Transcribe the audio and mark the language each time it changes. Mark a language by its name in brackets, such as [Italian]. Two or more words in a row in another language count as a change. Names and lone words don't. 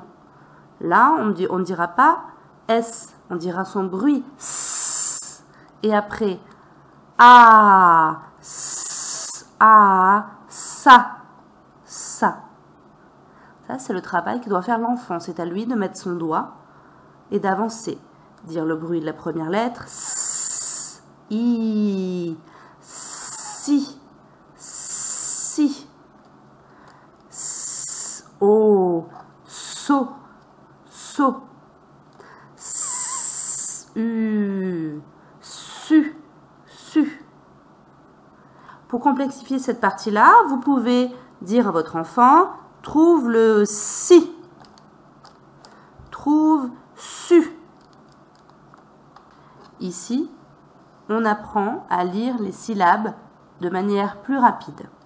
[French] Là, on ne dira pas S, on dira son bruit S. Et après, A, S, A, ça. Ça, c'est le travail que doit faire l'enfant. C'est à lui de mettre son doigt et d'avancer. Dire le bruit de la première lettre. S, I, si, si. S, O, so, so. S, U, su, su. Pour complexifier cette partie-là, vous pouvez dire à votre enfant, trouve le si, trouve su. Ici, on apprend à lire les syllabes de manière plus rapide.